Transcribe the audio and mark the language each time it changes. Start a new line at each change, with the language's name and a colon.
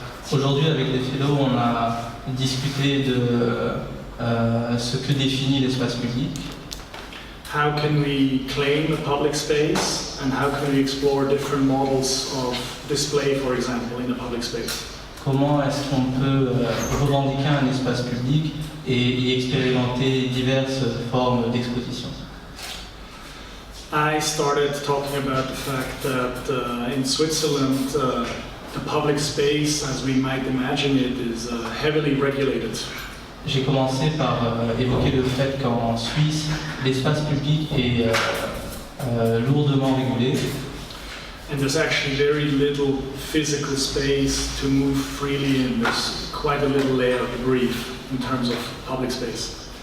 French: Aujourd'hui, avec les fellows, on a discuté de ce que définit l'espace public.
English: How can we claim a public space and how can we explore different models of display, for example, in a public space?
French: Comment est-ce qu'on peut revendiquer un espace public et y expérimenter diverses formes d'exposition?
English: I started talking about the fact that in Switzerland, the public space, as we might imagine it, is heavily regulated.
French: J'ai commencé par évoquer le fait qu'en Suisse, l'espace public est lourdement régulé.
English: And there's actually very little physical space to move freely in. There's quite a little layer to breathe in terms of public space.